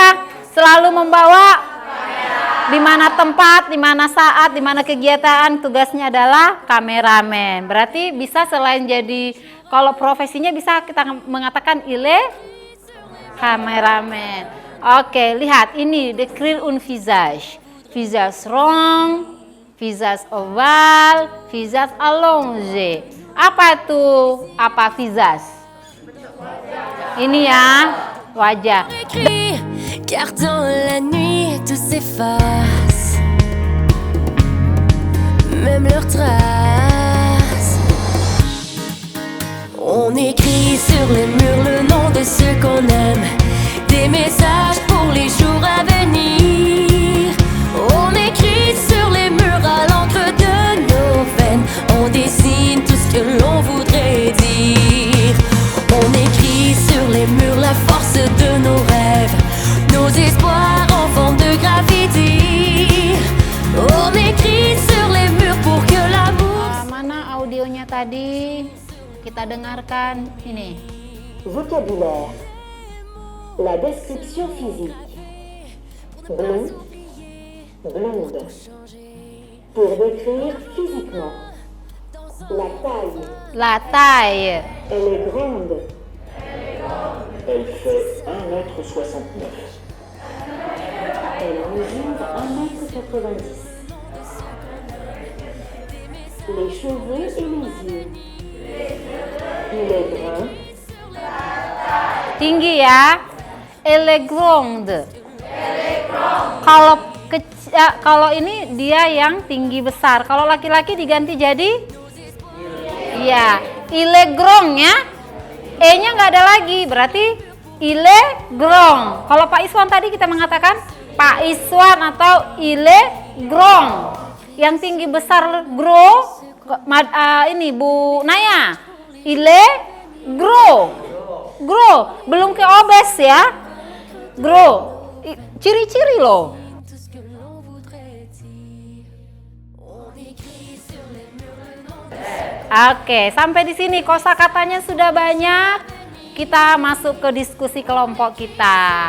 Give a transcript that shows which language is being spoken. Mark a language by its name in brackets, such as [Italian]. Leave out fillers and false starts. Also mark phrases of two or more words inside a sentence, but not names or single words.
[Indonesian] Selalu membawa di mana tempat, di mana saat, di mana kegiatan, tugasnya adalah kameramen. Berarti bisa selain jadi kalau profesinya bisa kita mengatakan kameramen. Oke, lihat ini [French] décrire un visage. Visage rond, visage oval, visage allongé. [Indonesian] Apa tuh? Apa visage? Ini ya, wajah. [French] Car dans la nuit tout s'efface, même leurs traces. On écrit sur les murs le nom de ceux qu'on aime, des messages pour les jours à venir. On écrit sur les murs à l'encre de nos veines, on dessine tout ce que l'on voudrait dire. On écrit sur les murs la force de nos rêves, nos espoirs en forme de graffiti. On écrit sur les murs pour que l'amour... [Indonesian] Mana audionya tadi? Kita dengarkan ini. [French] Vocabulaire. La description physique. Blond, blonde. Pour décrire physiquement. La taille. La taille. Elle est grande. Elle fait 1,69 m. Elle mesure 1,90 m. Les cheveux et les yeux. Il est brun. [Indonesian] Tinggi ya. [French] Elle est grande. [Indonesian] Kalau ini dia yang tinggi besar. Kalau laki-laki diganti jadi? Iya. [French] Il est grand [Indonesian] ya. E-nya nggak ada lagi, berarti [French] il est grand. [Indonesian] Kalau Pak Iswan tadi kita mengatakan Pak Iswan atau [French] il est grand. [Indonesian] Yang tinggi besar gros, ini Bu Naya. [French] Il est gros. Gros, [Indonesian] belum ke obes ya. Gros. Ciri-ciri loh. Oke, sampai di sini kosakatanya sudah banyak. Kita masuk ke diskusi kelompok kita.